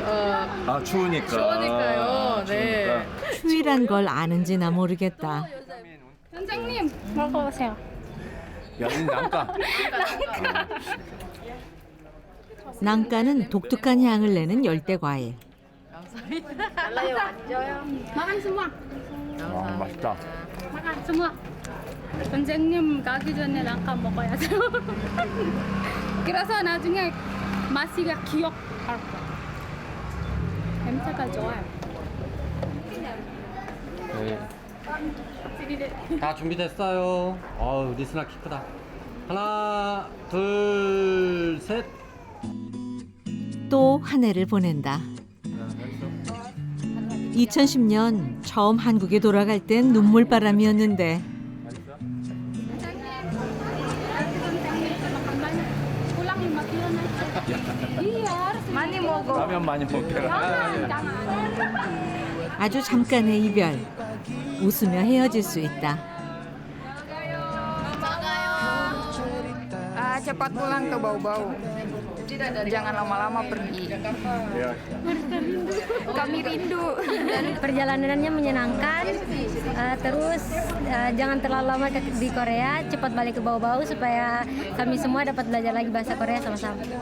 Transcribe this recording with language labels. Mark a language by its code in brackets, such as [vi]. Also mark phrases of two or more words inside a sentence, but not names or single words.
[ko] 아 추우니까. 추우니까요. 네. 추우니까. 추위란 걸 아는지나 모르겠다. 선생님, 먹어보세요. 여긴 남가. 낭가는 독특한 향을 내는 열대 과일. [id] Makan semua. [ko] 아 맛있다. [id] Makan semua. [ko] 선생님 가기 전에 랑카 먹어야 돼요. 그래서 나중에 맛이가 기억할 거야. 냄새가 좋아요. 다 준비됐어요. 어우 리스나 키 크다. 하나 둘 셋. 또 한 해를 보낸다. 2010년 처음 한국에 돌아갈 땐 눈물바람이었는데 [id] pulang 5 kilo naik. Iya, harus [ko] 많이 먹어. 라면 많이 먹게라. 아주 잠깐의 이별. 웃으며 헤어질 수 있다. [id] Cepat pulang ke Bau-Bau. Jangan lama-lama pergi. Kami rindu. Dan perjalanannya menyenangkan. Terus jangan terlalu lama di Korea, cepat balik ke Bau-Bau supaya kami semua dapat belajar lagi bahasa Korea sama-sama.